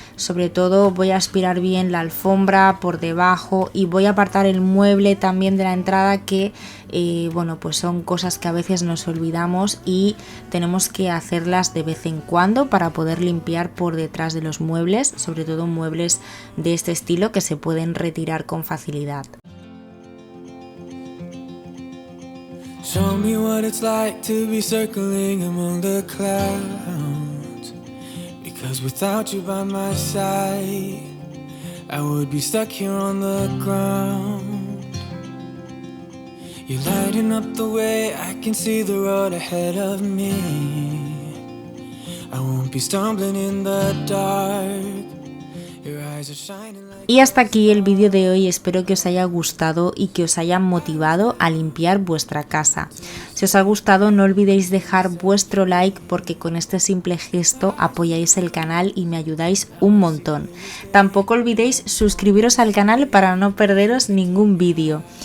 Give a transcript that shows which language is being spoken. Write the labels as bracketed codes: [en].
[es] Sobre todo voy a aspirar bien la alfombra por debajo y voy a apartar el mueble también de la entrada que bueno, pues son cosas que a veces nos olvidamos y tenemos que hacerlas de vez en cuando para poder limpiar por detrás de los muebles, sobre todo muebles de este estilo que se pueden retirar con facilidad. [en] Show me what it's like to be circling among the clouds, because without you by my side I would be stuck here on the ground. You're lighting up the way, I can see the road ahead of me. I won't be stumbling in the dark [es] Y hasta aquí el vídeo de hoy, espero que os haya gustado y que os haya motivado a limpiar vuestra casa. Si os ha gustado no olvidéis dejar vuestro like porque con este simple gesto apoyáis el canal y me ayudáis un montón. Tampoco olvidéis suscribiros al canal para no perderos ningún vídeo.